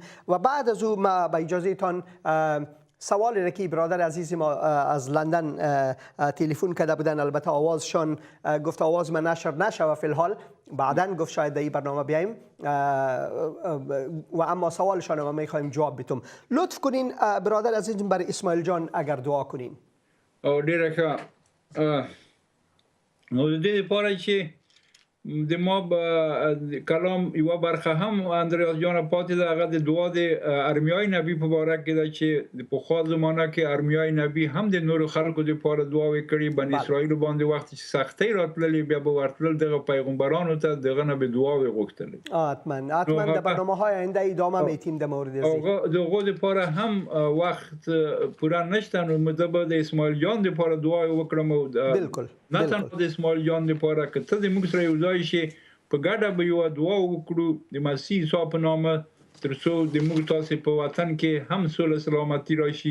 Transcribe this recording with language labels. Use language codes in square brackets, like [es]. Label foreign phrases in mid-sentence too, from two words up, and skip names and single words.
[fa] و بعد از او ما با اجازه تان سوالی را که برادر عزیز ما از لندن تلفن کرده بودن، البته آوازشان گفت آواز من نشر نشوه فی الحال، بعداً گفت شاید در این برنامه بیاییم، و اما سوالشان ما میخوایم جواب بدیم. لطف کنین برادر عزیز برای اسماعیل جان اگر دعا کنین. [ps] او ډیره ښه. نو د دې لپاره چې د ما کلام یوه برخه هم اندریاس جان پاتې ده، هغه د دعا د ارمیای نبی په باره کې ده چې د پخوا زمانه کې ارمیای نبی هم د نورو خلکو لپاره دعاوې کړي. بني اسرائیل باندې وخت چې سختۍ راتللې، بیا به ورتلل دغه پیغمبرانو ته دغه نه به دعاوې غوښتلې. [fa] حتما در برنامه‌های آینده ادامه میتیم در مورد از [ps] دغه لپاره هم وخت پوره نشته، نو مده به د اسماعیل جان لپاره دعا وکړم. او بالکل نه تنها د اسماعیل جان لپاره که ته د موږ سره یو ځای شي په ګډه به یوه دعا وکړو د مسیح عیسی په نامه، تر څو د موږ تاسې په وطن کې هم سوله سلامتي راشي.